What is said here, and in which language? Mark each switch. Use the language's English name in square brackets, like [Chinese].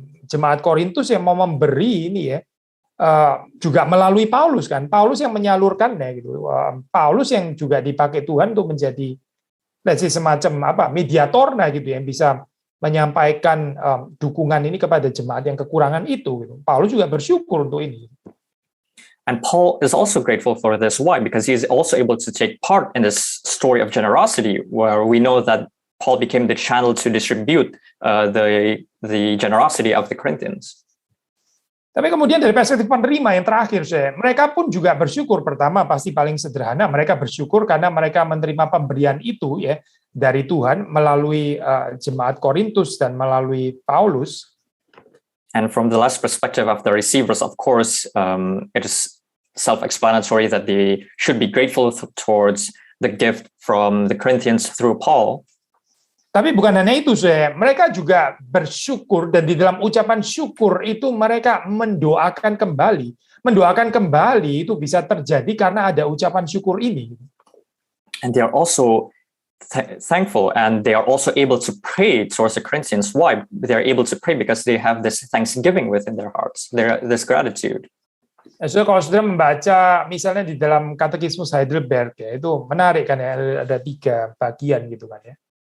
[Indonesian] Jemaat Korintus yang mau memberi ini ya, juga melalui Paulus kan. Paulus yang menyalurkannya gitu. Paulus yang juga dipakai Tuhan untuk menjadi semacam mediator gitu yang bisa menyampaikan dukungan ini kepada jemaat yang kekurangan itu. Gitu. Paulus juga bersyukur untuk ini. [English] And Paul is also grateful for this. Why? Because he is also able to take part in this story of generosity, where we know that Paul became the channel to distribute the generosity of the Corinthians. [Indonesian] Tapi kemudian dari perspektif penerima yang terakhir, mereka pun juga bersyukur. Pertama, pasti paling sederhana, mereka bersyukur karena mereka menerima pemberian itu ya dari Tuhan melalui jemaat Korintus dan melalui Paulus. [English] And from the last perspective of the receivers, of course, it is self-explanatory that they should be grateful towards the gift from the Corinthians through Paul. [Indonesian] Tapi bukan hanya itu, mereka juga bersyukur dan di dalam ucapan syukur itu mereka mendoakan kembali. Mendoakan kembali itu bisa terjadi karena ada ucapan syukur ini. [English] And they are also thankful, and they are also able to pray towards the Corinthians. Why? They are able to pray because they have this thanksgiving within their hearts, this gratitude. [Indonesian] So kalau saudara membaca misalnya di dalam Katekismus Heidelberg ya, itu menarik kan ya, ada 3 bagian gitu kan ya.